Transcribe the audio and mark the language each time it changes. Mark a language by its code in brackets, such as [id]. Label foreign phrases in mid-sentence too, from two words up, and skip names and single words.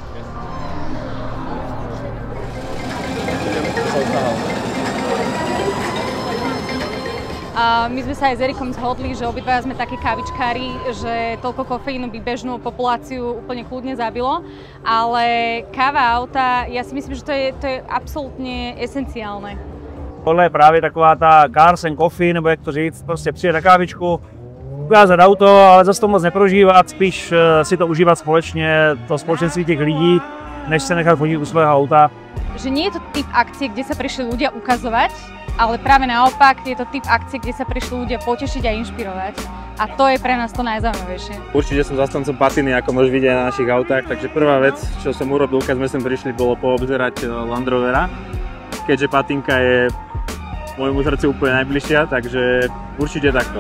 [sk] My sme sa aj s Erikom zhodli, že obidvaja sme takí kávičkári, že toľko kofeínu by bežnú populáciu úplne kľudne zabilo, ale káva auta, ja si myslím, že to je absolutně esenciálne. [cs] Tohle je právě taková ta [en] cars and coffee, [cs] nebo jak to říct, prostě přijet na kávičku, ukázat auto, ale zase to moc neprožívat, spíš si to užívat společně, to společenství těch lidí, než se nechat fotit u svého auta. [sk] Že nie je to typ akcie, kde sa prišli ľudia ukazovať, ale práve naopak je to typ akcie, kde sa prišli ľudia potešiť a inšpirovať. A to je pre nás to najzaujímavejšie. Určite som zastancom patiny, ako môžeš vidieť na našich autách, takže prvá vec, čo som urobil, keď sme sem prišli, bolo poobzerať Land Rovera, keďže patinka je môjmu srdcu úplne najbližšia, takže určite takto.